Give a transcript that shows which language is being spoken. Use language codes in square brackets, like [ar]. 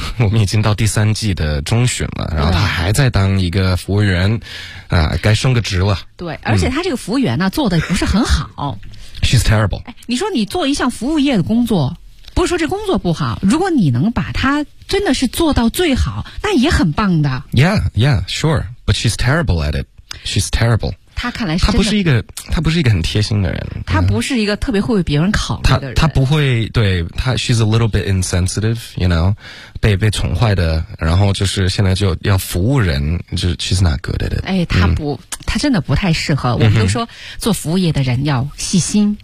[zh] 我们已经到第三季的中旬了，然后他还在当一个服务员啊，该升个职了。对，而且他这个服务员呢、做的不是很好。 [en] She's terrible. [zh] 你说你做一项服务业的工作，不是说这工作不好，如果你能把它真的是做到最好，那也很棒的。 [en] Yeah, yeah, sure. But she's terrible at it. She's terrible. [zh] 他看来是真的，他不是一个很贴心的人，他不是一个特别会为别人考虑的人，他不会，对，他 [en] she's a little bit insensitive, you know, [zh] 被宠坏的，然后就是现在就要服务人，就 [en] she's not good at it。 [zh] 哎，他不、他真的不太适合。我们都说做服务业的人要细心，